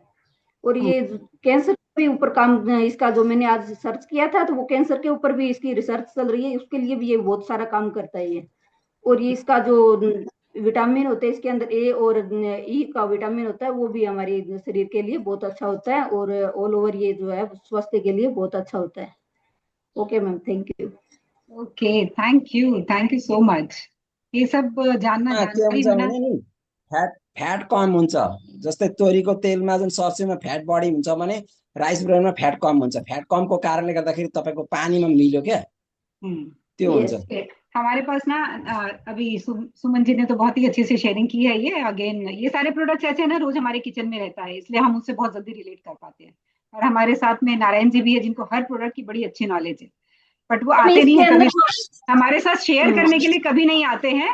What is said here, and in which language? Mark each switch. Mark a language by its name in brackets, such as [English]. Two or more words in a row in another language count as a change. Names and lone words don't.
[Hindi] और ये कैंसर के ऊपर काम, इसका जो मैंने आज सर्च किया था तो वो कैंसर के ऊपर भी इसकी रिसर्च चल रही है, उसके लिए भी ये बहुत सारा काम करता है ये। और ये इसका जो विटामिन होते हैं इसके अंदर, ए और ई का विटामिन होता है, वो भी हमारे शरीर के लिए बहुत अच्छा होता है और [English] all over [Hindi] ये जो है स्वास्थ्य के लिए बहुत अच्छा होता है। [English] okay ma'am, thank you. okay, thank you so much. [Hindi] ये सब जानना, [Nepali] के जानकारी हुन्छ [Hindi] होना। [Nepali] भने नि फ्याट कम हुन्छ। जस्तै तोरीको तेलमा जुन सरसोमा फ्याट बढी हुन्छ भने [English] rice brownमा [Nepali] फ्याट कम हुन्छ। फ्याट कमको कारणले गर्दाखेरि तपाईँको पानीमा मिल्यो क्या, त्यो हुन्छ। [Hindi] हमारे पास ना अभी सुमन जी ने तो बहुत ही अच्छे से शेयरिंग की है। ये अगेन ये सारे प्रोडक्ट्स ऐसे हैं ना, रोज हमारे किचन में रहता है, इसलिए हम उससे बहुत जल्दी रिलेट कर पाते हैं। और हमारे साथ में नारायण जी भी है, जिनको हर प्रोडक्ट की बड़ी अच्छी नॉलेज है, बट वो आते नहीं है कभी हमारे साथ शेयर करने के लिए, कभी नहीं आते हैं।